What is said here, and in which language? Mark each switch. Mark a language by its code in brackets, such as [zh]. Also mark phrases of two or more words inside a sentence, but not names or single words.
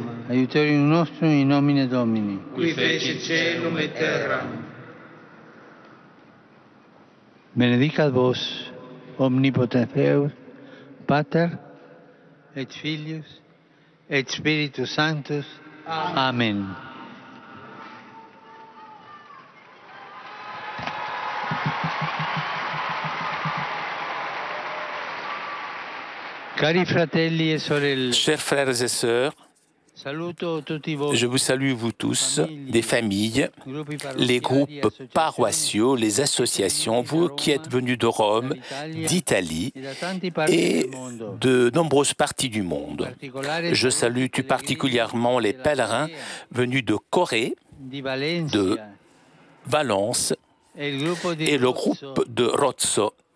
[la] Aiutorium nostrum in nomine Domini. Qui fecit caelum et terram. Benedicat vos, omnipotens Deus, Pater, et Filius, et Spiritus Sanctus. Amen. [it] Cari fratelli e sorelle, [fr] Chers frères et sœurs, [it] saluto tutti [fr] je [it] voi, [fr] vous salue vous tous, des familles, les groupes paroissiaux, les associations, vous qui êtes venus de Rome, d'Italie et de nombreuses parties du monde. Je salue tout particulièrement les pèlerins venus de Corée, de Valence et le groupe de Rozzo.